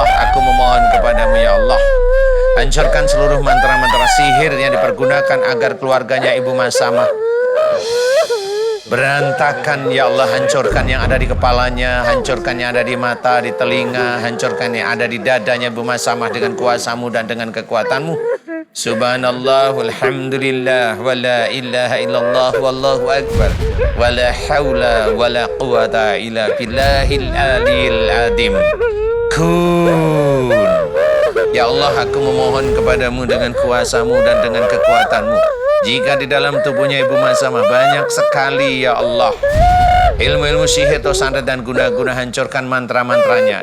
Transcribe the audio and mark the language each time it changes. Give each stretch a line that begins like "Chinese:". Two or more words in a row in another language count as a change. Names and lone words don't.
Indonesian: Aku memohon kepadamu ya Allah, hancurkan seluruh mantra-mantra sihir yang dipergunakan agar keluarganya Ibu Mas Samah berantakan ya Allah. Hancurkan yang ada di kepalanya, hancurkan yang ada di mata, di telinga, hancurkan yang ada di dadanya Ibu Mas Samah dengan kuasamu dan dengan kekuatanmu.
Arabic: سبحان الله والحمد لله ولا إله إلا الله والله أكبر ولا حول ولا قوة إلا بالله العلي العظيم.
Indonesian: Kun. Ya Allah, aku memohon kepadamu dengan kuasamu dan dengan kekuatanmu, jika di dalam tubuhnya Ibu Mas Samah banyak sekali ya Allah ilmu-ilmu sihir, telur santet dan guna-guna, hancurkan mantra-mantranya.